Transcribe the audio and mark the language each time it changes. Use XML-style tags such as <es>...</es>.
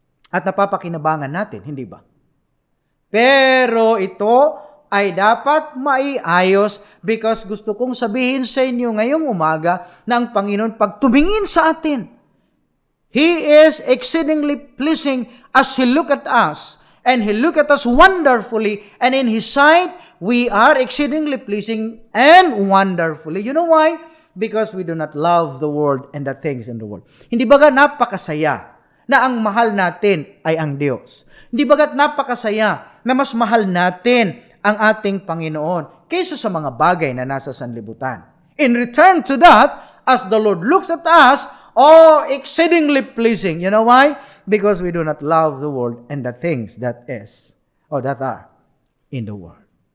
<tl>At napapakinabangan natin, hindi ba? Pero ito ay dapat maiayos because gusto kong sabihin sa inyo ngayong umaga na ang Panginoon pag tumingin sa atin,</tl> <en>He is exceedingly pleasing as He look at us. And He look at us wonderfully. And in His sight, we are exceedingly pleasing and wonderfully. You know why? Because we do not love the world and the things in the world.</en> <tl>Hindi baga napakasaya na ang mahal natin ay ang Diyos? Hindi bagat napakasaya na mas mahal natin ang ating Panginoon kaysa sa mga bagay na nasa sanlibutan?</tl> <en>In return to that, as the Lord looks at us, exceedingly pleasing. You know why? Because we do not love the world and the things that are in the world.</en>